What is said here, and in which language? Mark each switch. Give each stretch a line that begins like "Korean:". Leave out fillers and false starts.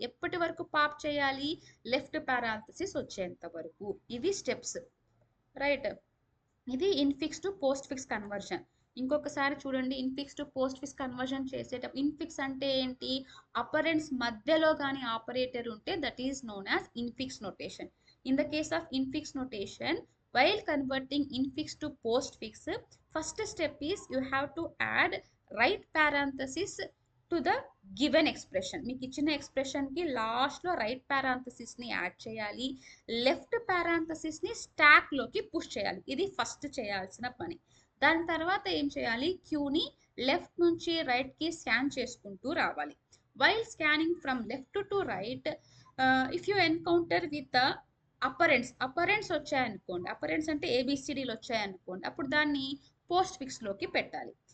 Telugu: ఎప్పటి వరకు పాప్ చేయాలి? లెఫ్ట్ పారాంథసిస్ వచ్చేంత వరకు. ఇవి స్టెప్స్, రైట్. ఇది infix to post fix conversion. ఇంకొకసారి చూడండి, infix to post fix conversion చేసేటప్పుడు ఇన్ఫిక్స్ అంటే ఏంటి, అపరెంట్స్ మధ్యలో కానీ ఆపరేటర్ ఉంటే
English: That is known as infix notation. In the case of infix notation, while converting infix to postfix, first step is you have to add right parenthesis to the given expression.
Telugu: మీకు ఇచ్చిన expression కి last లో right parenthesis ని add చేయాలి, left parenthesis ని stock లోకి push చేయాలి. ఇది ఫస్ట్ చేయాల్సిన పని. దాని తర్వాత ఏం చేయాలి, క్యూని లెఫ్ట్ నుంచి రైట్ కి స్కాన్ చేసుకుంటూ రావాలి.
English: while scanning from left to right, if you encounter with operands
Telugu: వచ్చాయనుకోండి, అపరెంట్స్ అంటే ఏబిసిడీలు వచ్చాయనుకోండి, అప్పుడు దాన్ని పోస్ట్ ఫిక్స్ లోకి పెట్టాలి.